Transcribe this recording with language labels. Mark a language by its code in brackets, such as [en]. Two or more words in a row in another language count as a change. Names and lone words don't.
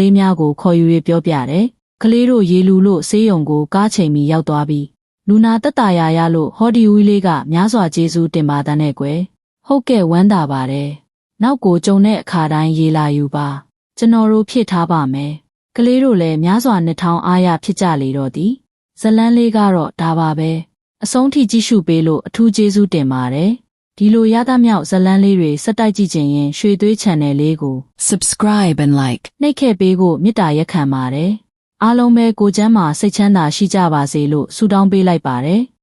[my] လေးများကိုခေါ်ယူ၍ပြောပြတယ်ကလေးတို့ရေလူလို့ဆေးရုံကိုကားချိန်မီရောက်သွားပြီးလူနာတက်တာရလို့ဟောဒီဝီလေးကများစွာကျေးဇူးတင်ပါတဲ့ကွယ်ဟုတ်ကဲ့ဝမ်းသာပါတယ်နောက်ကိုကြုံတဲ့အခါတိုင်းရေလာယူပါကျွန်တော်တို့ဖြည့်ထားပါမယ်ကလေးတို့လည်းများစွာနှစ်ထောင်အားရဖြစ်ကြလေတော့သည်ဇလန်းလေးကတော့ဒါပါပဲအဆုံးထိကြည့်ရှုပေးလို့အထူးကျေးဇူးတင်ပါတယ်ဒီလိုရသမြောက်ဇလန်းလေးတွေစက်တိုက်ကြည့်ခြင်းရင်ရွှေသွေး channel လေးကို [en] subscribe and like [my] နှိပ်ခဲ့ပေးဖို့မေတ္တာရက်ခံပါတယ်အားလုံးပဲကိုယ်ချမ်းသာစိတ်ချမ်းသာရှိကြပါစေလို့ဆုတောင်းပေးလိုက်ပါတယ်